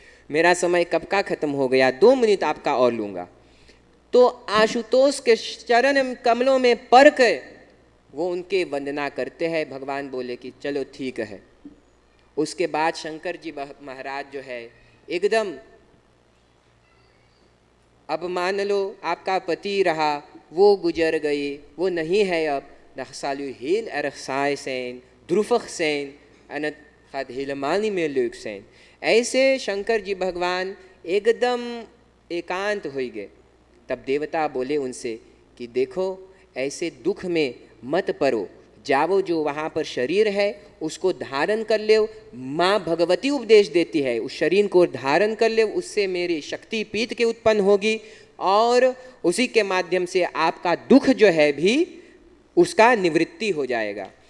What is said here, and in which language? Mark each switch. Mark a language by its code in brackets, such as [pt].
[hi] मेरा समय कब का खत्म हो गया, 2 मिनट आपका और लूँगा। तो आशुतोष के चरण कमलों में पड़ के वो उनके वंदना करते हैं। भगवान बोले कि चलो ठीक है। उसके बाद शंकर जी महाराज जो है एकदम, अब मान लो आपका पति रहा, वो गुजर गई, वो नहीं है अब। [nl] नक्सालु heel erg saai zijn, droevig zijn en het gaat helemaal niet meer leuk zijn। [hi] ऐसे शंकर जी भगवान एकदम एकांत हो गए। तब देवता बोले उनसे कि देखो ऐसे दुख में मत पड़ो, जाओ जो वहाँ पर शरीर है उसको धारण कर ले। माँ भगवती उपदेश देती है, उस शरीर को धारण कर ले, उससे मेरी शक्ति पीठ के उत्पन्न होगी और उसी के माध्यम से आपका दुख जो है भी उसका निवृत्ति हो जाएगा।